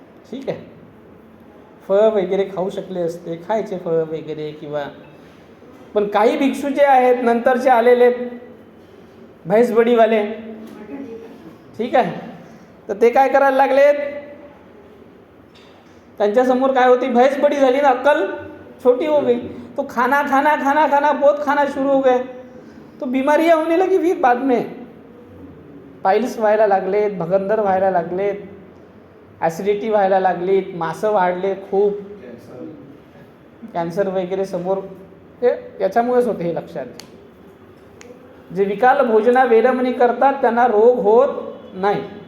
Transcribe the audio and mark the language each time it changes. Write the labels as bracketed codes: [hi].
[mr] ठीक आहे, फळं वगैरे खाऊ शकले असते, खायचे फळं वगैरे किंवा. पण काही भिक्षू जे आहेत नंतरचे आलेले भैंसबडीवाले, ठीक आहे, तर ते काय करायला लागलेत, त्यांच्यासमोर काय होती भैंस बड़ी झाली ना, [hi] अक्कल छोटी हो गई. तो खाना खाना खाना खाना बहुत खाना शुरू हो गए, तो बीमारियां होने लगी फिर बाद में. [mr] पाइल्स व्हायला लागलेत, भगंदर व्हायला लागलेत, ॲसिडिटी व्हायला लागलीत, मासं वाढले खूप, कॅन्सर वगैरे समोर. हे याच्यामुळेच होते हे लक्षात. जे विकाल भोजना वेरमणी करतात त्यांना रोग होत नाही.